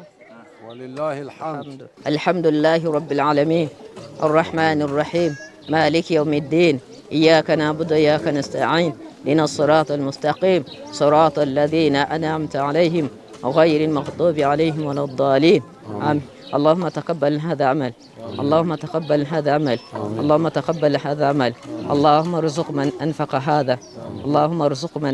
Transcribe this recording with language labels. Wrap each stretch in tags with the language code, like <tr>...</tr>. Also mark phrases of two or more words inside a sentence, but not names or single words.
<ar>ولله الحمد. الحمد لله رب العالمين. الرحمن الرحيم مالك يوم الدين. إياك نعبد وإياك نستعين. لنا الصراط المستقيم. صراط الذين أنعمت عليهم غير المغضوب عليهم ولا الضالين. Amin. اللهم تقبل هذا عمل اللهم تقبل هذا عمل اللهم تقبل هذا عمل اللهم ارزق من أنفق هذا اللهم ارزق من</ar>